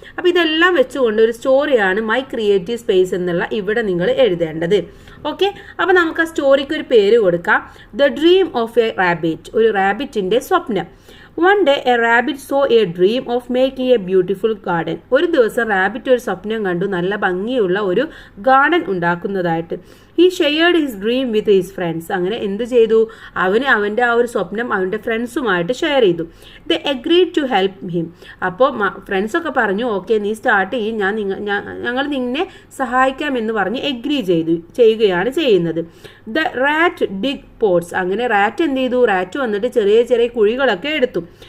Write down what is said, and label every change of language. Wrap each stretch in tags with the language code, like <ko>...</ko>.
<ml>അപ്പോൾ ഇതെല്ലാം വെച്ചുകൊണ്ട് ഒരു സ്റ്റോറിയാണ് മൈ ക്രിയേറ്റീവ് സ്പേസ് എന്നുള്ള ഇവിടെ നിങ്ങൾ എഴുതേണ്ടത്. ഓക്കെ, അപ്പോൾ നമുക്ക് ആ സ്റ്റോറിക്ക് ഒരു പേര് കൊടുക്കാം. The dream of A rabbit, ഒരു റാബിറ്റിൻ്റെ സ്വപ്നം.</ml> <en>One day a rabbit saw a dream of making a beautiful garden.</en> <ml>ഒരു ദിവസം റാബിറ്റ് ഒരു സ്വപ്നം കണ്ടു, നല്ല ഭംഗിയുള്ള ഒരു garden ഉണ്ടാക്കുന്നതായിട്ട്.</ml> <en>He shared his dream with his friends.</en> <ml>അങ്ങനെ എന്ത് ചെയ്തു, അവൻ്റെ ആ ഒരു സ്വപ്നം അവൻ്റെ ഫ്രണ്ട്സുമായിട്ട് ഷെയർ ചെയ്തു.</ml> <en>They agreed to help him.</en> <ml>അപ്പോൾ ഫ്രണ്ട്സൊക്കെ പറഞ്ഞു, ഓക്കെ നീ സ്റ്റാർട്ട് ചെയ്യും, ഞങ്ങൾ നിന്നെ സഹായിക്കാമെന്ന് പറഞ്ഞ് ചെയ്യുകയാണ് ചെയ്യുന്നത്.</ml> <en>The rat dig pots.</en> <ml>അങ്ങനെ റാറ്റ് എന്ത് ചെയ്തു, റാറ്റ് വന്നിട്ട് ചെറിയ ചെറിയ കുഴികളൊക്കെ എടുത്തു.</ml>